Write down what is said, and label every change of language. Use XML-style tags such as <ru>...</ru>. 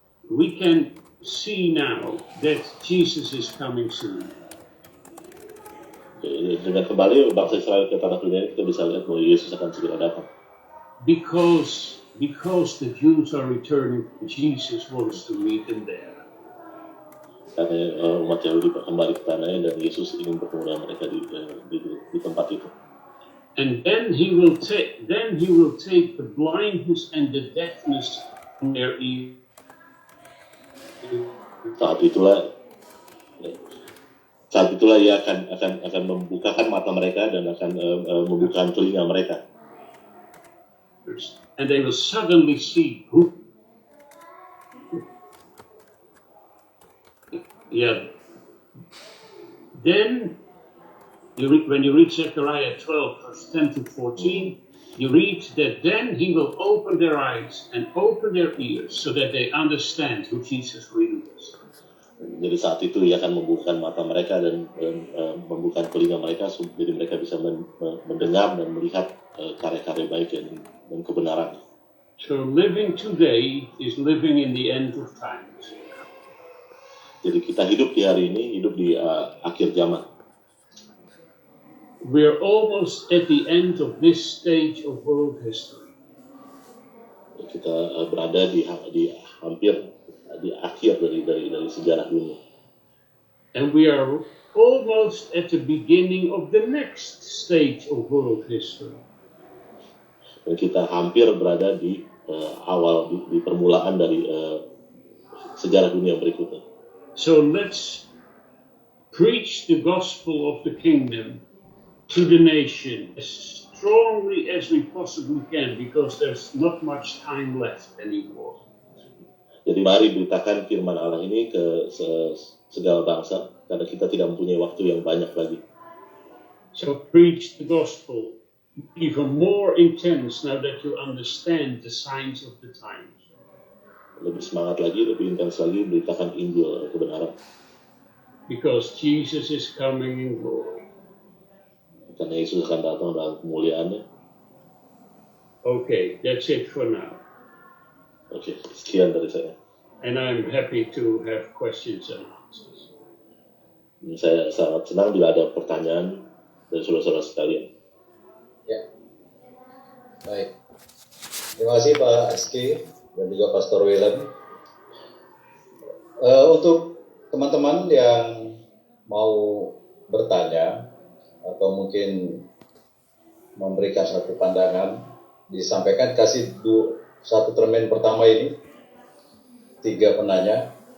<en>We can see now that Jesus is coming soon.</en> <id>dengan kembali bangsa Israel ke tanah perjanjian kita bisa lihat bahwa Yesus akan segera datang.</id> <en>Because the Jews are returning, Jesus wants to meet them there.</en> <id>Karena umat Yahudi kembali ke tanahnya dan Yesus ingin bertemu dengan mereka di tempat itu.</id> <en>And then he will take the blindness and the deafness from their ears.</en> <id>Saat itulah ia akan membukakan mata mereka dan akan membukakan telinga mereka.</id> <en>And they will suddenly see who. Yeah. Then, when you read Zechariah 12, verse 10 to 14, you read that then he will open their eyes and open their ears so that they understand who Jesus really is.</en> <id>Jadi saat itu ia akan membukakan mata mereka dan membukakan telinga mereka, jadi mereka bisa mendengar dan melihat karya-karya baik dan kebenaran.</id> <en>So living today is living in the end of times.</en> <id>Jadi kita hidup di hari ini, hidup di akhir zaman.</id> <en>We are almost at the end of this stage of world history.</en> <id>Kita berada di hampir di akhir dari sejarah dunia.</id> <en>And we are almost at the beginning of the next stage of world history.</en> <id>Dan kita hampir berada di awal di permulaan dari sejarah dunia berikutnya.</id> <en>So let's preach the gospel of the kingdom to the nation as strongly as we possibly can, because there's not much time left anymore.</en> <id>Jadi mari beritakan firman Allah ini ke segala bangsa, karena kita tidak mempunyai waktu yang banyak lagi.</id> <en>So preach the gospel even more intense now that you understand the signs of the times.</en> <id>Lebih semangat lagi, lebih intens lagi beritakan Injil kebenaran.</id> <en>Because Jesus is coming in glory.</en> <id>Karena Yesus akan datang dalam kemuliaannya.</id> <en>Okay, that's it for now.</en> <id>Oke, sekian dari saya.</id> <en>And I'm happy to have questions and answers.</en> <id>Saya sangat senang bila ada pertanyaan dari saudara-saudara sekalian. Ya, baik. Terima kasih Pak Eski dan juga Pastor Willem. Untuk teman-teman yang mau bertanya atau mungkin memberikan satu pandangan, disampaikan, kasih satu termen pertama ini 3 penanya.</id>